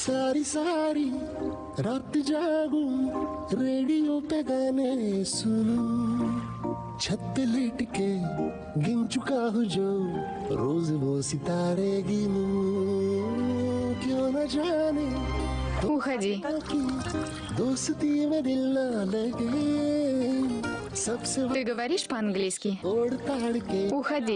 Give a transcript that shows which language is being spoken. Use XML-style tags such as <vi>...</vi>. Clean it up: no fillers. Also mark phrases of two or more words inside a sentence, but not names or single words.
<hi>सारी सारी रात जागूं रेडियो पे गाने सुनूं छत पे लेट के गिन चुका हूँ जो रोज वो सितारे गिनूं क्यों न जाने</hi> <ru>Уходи.</ru> <hi>दोस्ती में दिल ना लगे सबसे</hi> <ru>Ты говоришь по-английски?</ru> <hi>तोड़ ताड़ के</hi> <ru>Уходи.</ru>